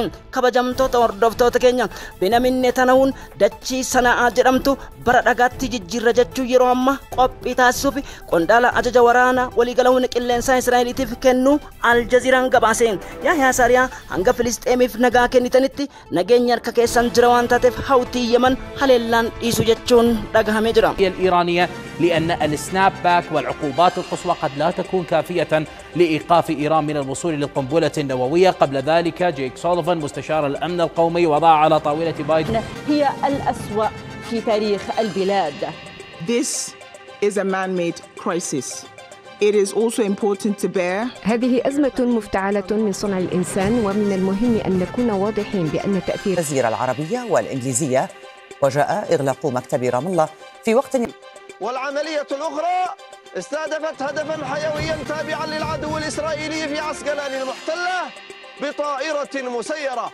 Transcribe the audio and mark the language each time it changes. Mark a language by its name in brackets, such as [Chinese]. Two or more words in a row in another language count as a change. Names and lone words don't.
[Oromo] Kabajamtoota hordoftoota keenya Benyamin Netanyahuun dachii Sana'aa jedhamtu bara dhagaatti jijjiirra jechuu yeroo ammaa qophii taasisuuf qondaala ajaja waraanaa waliigalaa qilleensaa Israa'eliitiif kennu Aljaziiraan gabaase. Yahyaa Saariyaa hanga Filisxeemiif nagaa kennitanitti nageenya harka keessan jira waan taateef Hawtii Yemen haleellaan dhiisu jechuun dhagahamee jira. [Arabic] الإيرانية لأن السناب باك والعقوبات القصوى قد لا تكون كافية لإيقاف إيران من الوصول للقنبلة النووية. قبل ذلك جيك سوليفان مستشار الأمن القومي وضع على طاولة بايدن هي الأسوأ في تاريخ البلاد. [English] This is a man-made crisis. It is also important to bear. [Arabic] هذه أزمة مفتعلة من صنع الإنسان ومن المهم أن نكون واضحين بأن تأثير الجزيرة العربية والإنجليزية. وجاء إغلاق مكتب رام الله في وقت. والعملية الأخرى استهدفت هدفا حيويا تابعا للعدو الإسرائيلي في عسقلان المحتلة بطائرة مسيرة.